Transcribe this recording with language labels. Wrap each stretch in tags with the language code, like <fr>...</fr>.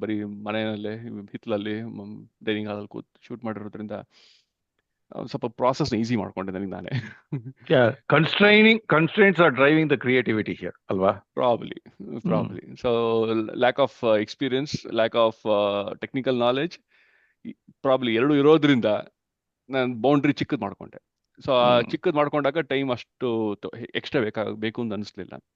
<kn>ಬರೀ ಮನೆಯಲ್ಲೇ ಹಿತ್ತಲಲ್ಲಿ ಡೈನಿಂಗ್ ಹಾಲಲ್ಲಿ ಕೂತ್ ಶೂಟ್ ಮಾಡಿರೋದ್ರಿಂದ ಸ್ವಲ್ಪ ಪ್ರಾಸೆಸ್ ಈಸಿ ಮಾಡ್ಕೊಂಡೆ ನನಗೆ ನಾನೇ.</kn> <en>Constraints are driving the creativity here, ಅಲ್ವಾ? Probably. So lack of experience, lack of technical knowledge, probably</en> <kn>ಎರಡು ಇರೋದ್ರಿಂದ ನಾನು ಬೌಂಡ್ರಿ ಚಿಕ್ಕದ್ ಮಾಡ್ಕೊಂಡೆ. ಸೊ ಆ ಚಿಕ್ಕದ್ ಮಾಡ್ಕೊಂಡಾಗ ಟೈಮ್ ಅಷ್ಟು ಎಕ್ಸ್ಟ್ರಾ ಬೇಕು ಅಂತ ಅನಿಸ್ಲಿಲ್ಲ.</kn>